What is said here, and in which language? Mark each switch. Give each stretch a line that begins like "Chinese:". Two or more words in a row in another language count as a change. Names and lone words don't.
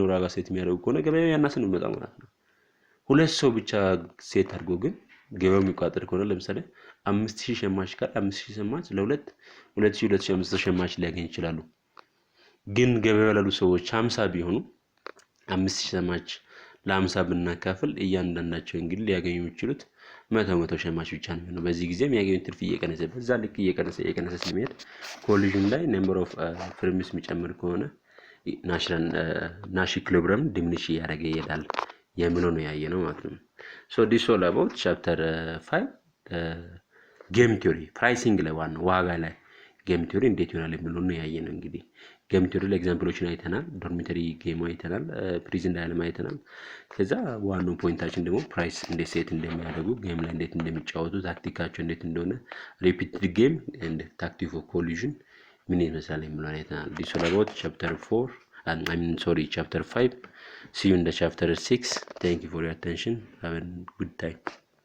Amharic: ዋጋ ሴት የሚያደርጉ ከሆነ ገበያው ያነሰ ነው የሚመጣው ማለት ነው። ሁለት ሰው ብቻ ሴት አድርጎ ግን ገበያው የሚቆጣጠር ከሆነ ለምሳሌ 5000 ሸማች ካለ 5000 ሸማች ለ2 2500 ሸማች ሊያገኝ ይችላሉ። ግን ገበያው ያሉ ሰዎች 50 ቢሆኑ 5000 ሸማች ለ50 ብናካፍል እያንዳንዳቸው እንግዲህ ሊያገኙ የሚችሉት 100 ሸማች ብቻ ነው። በዚህ ጊዜ የሚያገኙት ትርፍ እየቀነሰ በዛ ልክ እየቀነሰ ስለሚሄድ ኮሊዥን ላይ
English: number of firms
Amharic: የሚጨምር ከሆነ ናሽ ኢኩሊብሪየም ዲሚኒሽ እያደረገ ይሄዳል የሚለው ነው ያየነው ማለት ነው።
English: So this all about chapter 5 game theory
Amharic: pricing ላይ ዋጋ ላይ
English: game theory
Amharic: እንዴት ይሆናል የሚለው ነው ያየነው። እንግዲህ
English: game theory
Amharic: ላይ ኤግዛምፕሎችን አይተናል፣
English: dormitory game
Amharic: አይተናል፣
English: prison dilemma
Amharic: አይተናል። ከዛ ዋናው ፖይንታችን ደግሞ ፕራይስ እንዴት ሴት እንደሚያደርጉ ጌም ላይ እንዴት እንደሚጫወቱ ታክቲካቸው እንዴት እንደሆነ
English: repeated game and tactic of collusion
Amharic: ምን ይመስላል የሚለው አይተናል።
English: this all about chapter 4 chapter 5. See you in the chapter 6. Thank you for your attention. Have a good time.